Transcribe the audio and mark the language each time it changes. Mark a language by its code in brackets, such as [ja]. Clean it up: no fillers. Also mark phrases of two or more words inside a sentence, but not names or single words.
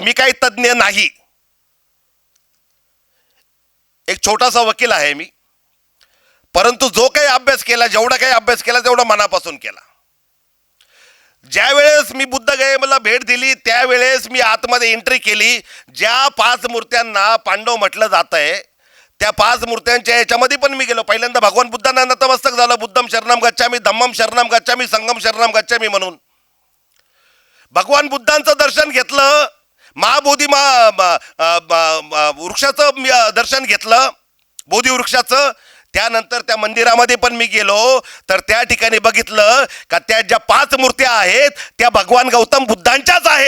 [mr] मी काही तज्ज्ञ नाही, एक छोटासा वकील आहे मी, परंतु जो काही अभ्यास केला, जेवढा काही अभ्यास केला तेवढा मनापासून केला. ज्या वेळेस मी बुद्धगयेला भेट दिली त्यावेळेस मी आतमध्ये एंट्री केली. ज्या 5 मूर्त्यांना पांडव म्हटलं जात आहे त्या 5 मूर्त्यांच्या याच्यामध्ये पण मी गेलो. पहिल्यांदा भगवान बुद्धांना नतमस्तक झालं, [pi] बुद्धम शरणम गच्छामी, धम्मम शरणम गच्छामी, संगम शरणम गच्छामी म्हणून. [mr] भगवान बुद्धांचं दर्शन घेतलं, महाबोधी वृक्षाचं दर्शन घेतलं, बोधी वृक्षाचं. त्यानंतर त्या मंदिरामध्ये पण मी गेलो तर त्या ठिकाणी बघितलं का त्या ज्या 5 मूर्त्या आहेत त्या भगवान गौतम बुद्धांच्याच आहेत.